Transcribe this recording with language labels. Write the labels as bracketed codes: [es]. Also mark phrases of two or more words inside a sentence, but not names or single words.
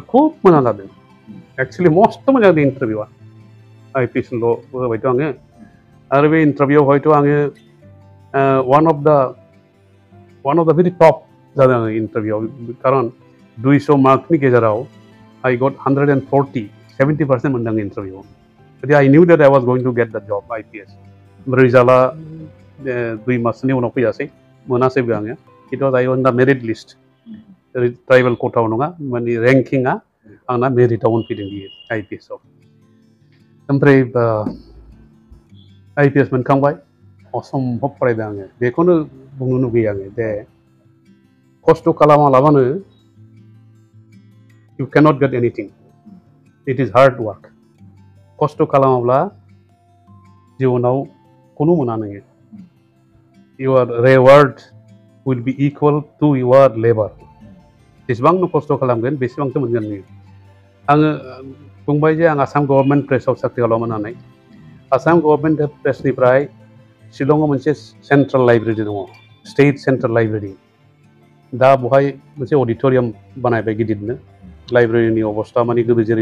[brx] खुब मोजां जादों एक्सुवेलि मस्त मोजां जादों इन्टारभिउआ IPSल' होबायथ' आङो आरो बे इन्टारभिउआव हयथ' आङो [en] one of the very top [brx] जादों आङो इन्टारभिउआव खारन 200 मार्कनि गेजेराव [en] I got 140 70% [brx] मोनदों आं इन्टारभिउआव गतिके [en] I knew that I was going to get that job [brx] IPS रिजाल्टआ 2 मासनि उनाव फैयासै मोनासैबो आङो [en] it was I on the merit list [brx] ट्राइबेल कोटायाव नङा माने रेंकिंआ आंना मेरिटआव मोनफैदों बियो IPSआव ओमफ्राय IPS मोनखांबाय असम्भब फरायदों आङो बेखौनो बुंनो लुगैयो आङो जे खस्थ' खालामालाबानो [en] you cannot get anything it is hard work [brx] खस्थ' खालामाब्ला जिउनाव खुनु मोना नोङो [en] your reward will be equal to your labor [brx] जेसेबां नों खस्थ' खालामगोन बेसेबांसो मोनगोन नोङो आङो बुंबाय जे आं आसाम गभर्नमेन्ट प्रेसआव साख्रि खालामोमोन होननानै आसाम गभर्नमेन्ट प्रेसनिफ्राय शिलंआव मोनसे [en] central library [brx] दङ [en] state central library [brx] दा बहाय मोनसे अडिट'रियाम बानायबाय गिदिरनो लाइब्रेरिनि अबस्था माने गोदो जेरै